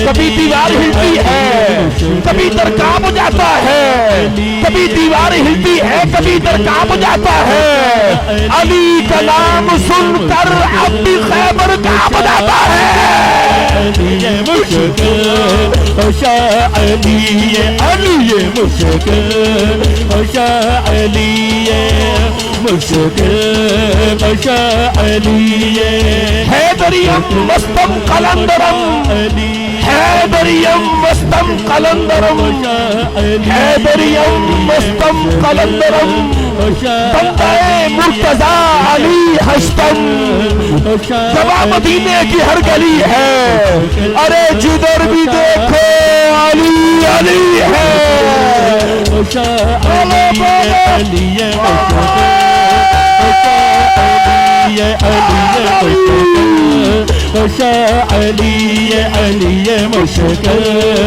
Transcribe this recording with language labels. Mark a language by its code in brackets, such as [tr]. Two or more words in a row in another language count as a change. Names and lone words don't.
[ur] کبھی دیوار ہلتی ہے کبھی در کانپ جاتا ہے کبھی دیوار ہلتی ہے کبھی در کانپ جاتا ہے علی کا نام سن کر اپنی خیبر کانپ جاتا ہے علی مشکل کشا علی علی مشکل کشا علی مشکل کشا علی [fa] حیدریم مستم قلندرم حیدریم مستم قلندرم حیدریم مستم قلندرم بندہ مرتضی علی ہشتم [ur] جواب مدینے کی ہر گلی ہے ارے جدھر بھی دیکھو علی علی ہے کشا علی علی مشکل